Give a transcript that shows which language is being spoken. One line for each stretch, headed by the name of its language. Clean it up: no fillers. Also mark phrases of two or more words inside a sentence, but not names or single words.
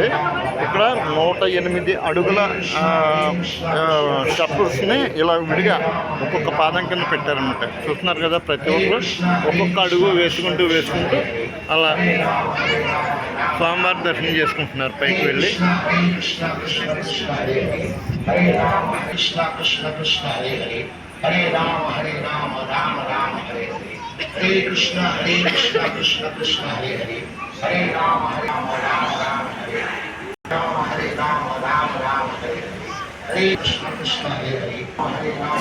Telugu: ఇక్కడ 108 అడుగుల స్టెప్స్ని ఇలా విడిగా ఒక్కొక్క పాదం కింద పెట్టారనమాట. చూస్తున్నారు కదా, ప్రతి ఒక్కరు ఒక్కొక్క అడుగు వేసుకుంటూ అలా స్వామివారి దర్శనం చేసుకుంటున్నారు పైకి వెళ్ళి.
Sanskrit: హరే రామ రామ రామ హరే హరే, హరే కృష్ణ కృష్ణ కృష్ణ హరే హరే, హరే రామ రామ రామ హరే హరే, హరే రామ రామ హరే హరే, హరే కృష్ణ కృష్ణ హరే హరే, హరే రామ